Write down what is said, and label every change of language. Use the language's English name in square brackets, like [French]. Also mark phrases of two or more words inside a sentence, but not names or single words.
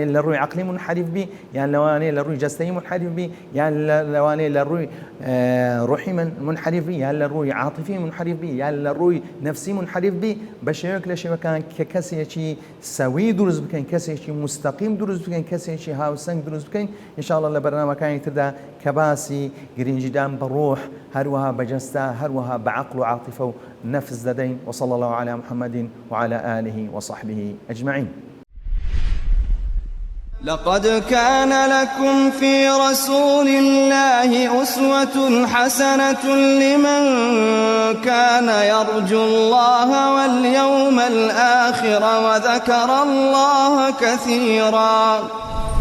[Central Kurdish] لە ڕووی عەقلی منحریف بی یان لەوانەیە لە ڕووی جەستەیی منحریف بی یان لەوانەیە لە ڕووی ڕوحی منحریف بی یان لە ڕووی عاطفی منحریف بی یان لە ڕووی نفسی منحریف بی بە شێوەیەک لە شێوەکان کە کەسێکی سەوی دروست بکەین کەسێکی مستەقیم دروست بکەین کەسێکی هاوسەنگ دروست بکەین ئینشاءڵڵا لە بەرنامەکانی تردا کە باسی گرنگیدان بە ڕۆح هەروەها بە جەستە هەروەها بە عەقڵ و عاتیفە و نفس ددين. [Arabic] وصلى الله على محمد وعلى آله وصحبه أجمعين. لقد كان لكم في رسول الله أسوة حسنة لمن كان يرجو الله واليوم الآخر وذكر الله كثيرا.